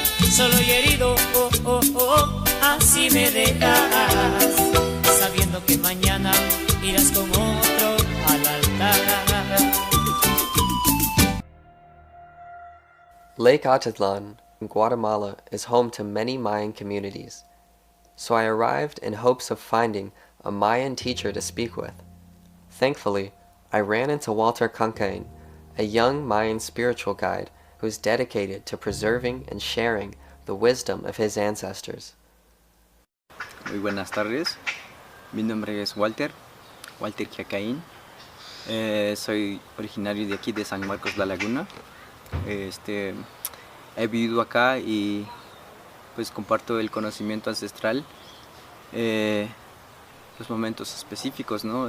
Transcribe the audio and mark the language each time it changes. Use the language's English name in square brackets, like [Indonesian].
[Spanish] Solo y herido, así me dejas, sabiendo que mañana irás con otro al altar. [English] Lake Atitlan in Guatemala is home to many Mayan communities, so I arrived in hopes of finding a Mayan teacher to speak with. Thankfully, I ran into Walter Cancain, a young Mayan spiritual guide who is dedicated to preserving and sharing the wisdom of his ancestors. [Spanish] Muy buenas tardes, mi nombre es Walter Walter Quiacaín. Soy originario de aquí, de San Marcos La Laguna. He vivido acá y pues comparto el conocimiento ancestral, los momentos específicos, ¿no?